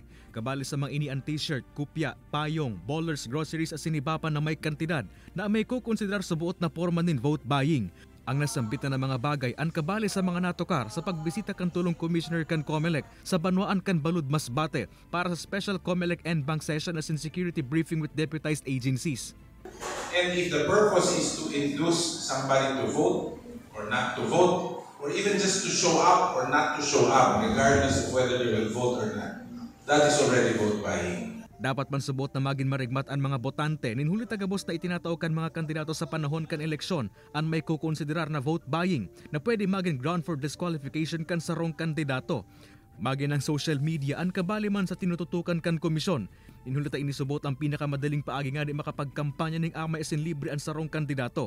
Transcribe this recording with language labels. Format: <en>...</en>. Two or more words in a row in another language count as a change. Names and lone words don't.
<bik>Kabali sa mga inian t-shirt, kupya, payong, bowlers, groceries at sinibapan na may kantidad na may kukonsiderar sa buot na forma nin</bik> <en>vote buying.</en> <bik>Ang nasambitan na mga bagay ang kabali sa mga natukar sa pagbisita kan tulong Commissioner kan COMELEC sa Banwaan kan Balud Masbate para sa Special COMELEC and Bank Session as in</bik> <en>security briefing with deputized agencies. And if the purpose is to induce somebody to vote or not to vote, or even just to show up or not to show up, regardless of whether they will vote or not, that is already vote buying.</en> <bik>Dapat man subot na maging marigmat ang mga botante, ninhuli tagabos na itinatao kan mga kandidato sa panahon kan eleksyon ang may kukonsiderar na</bik> <en>vote buying</en> <bik>na pwede maging</bik> <en>ground for disqualification</en> <bik>kan sarong kandidato. Maging ang</bik> <en>social media</en> <bik>ang kabali man sa tinututukan kan komisyon. Inhulita inisubot ang pinakamadaling paagi nga di makapagkampanya ning amay asin libre ang sarong kandidato.</bik>